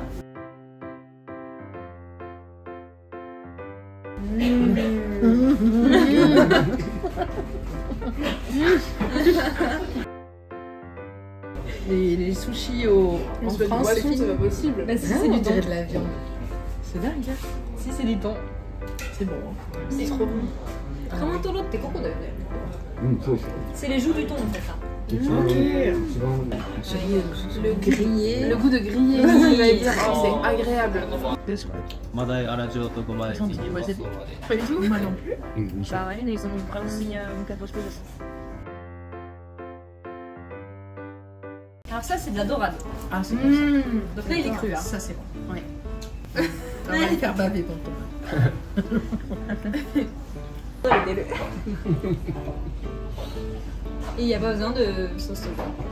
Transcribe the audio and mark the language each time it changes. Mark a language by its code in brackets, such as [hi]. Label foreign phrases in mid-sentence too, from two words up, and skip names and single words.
[fr] Les sushis en C'est pas du France, poisson, c'est pas possible. Bah, si, Ah, c'est on du dirait thon. de la viande. C'est dingue, hein. Si, c'est du thon. C'est bon. Hein. C'est trop bon. [ja] Kamotoro ってここだよね。うん、そうそう。 [fr] C'est les joues du thon en fait. Ça. [ja] 一番一番 [fr] Le grillé. Le goût de grillé, j'allais dire, oh, c'est agréable. [ja] マダイ荒塩とごま焼きに [fr] Moi, c'est- pas du tout. Moi non plus. [ja] うん、そう。 [fr] Bah ouais, ils ont vraiment mis une capoche plus. Alors ça, c'est de la dorade. Ah, c'est bon. ça. Donc là, il est cru. Hein. Ça, c'est bon. Ouais. Ça va le faire baver, tonton. Et il n'y a pas besoin de sauce soja.